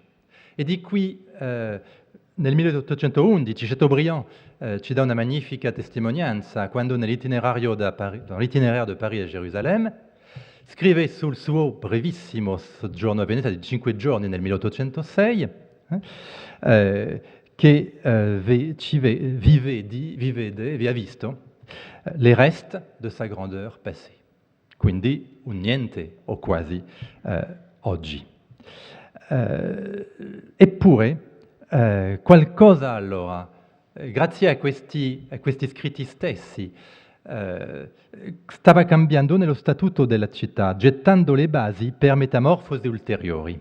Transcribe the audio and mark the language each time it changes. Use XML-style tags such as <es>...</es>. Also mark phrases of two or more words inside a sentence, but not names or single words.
<it>E di qui nel 1811 Chateaubriand ci dà una magnifica testimonianza quando nell'itinerario di Parigi a Gerusalemme scrive sul suo brevissimo soggiorno a Venezia di 5 giorni nel 1806 che vi ha visto</it> <fr>les restes de sa grandeur passée,</fr> <it>quindi un niente o quasi oggi. Eppure qualcosa allora, grazie a questi scritti stessi, stava cambiando nello statuto della città, gettando le basi per metamorfosi ulteriori.</it>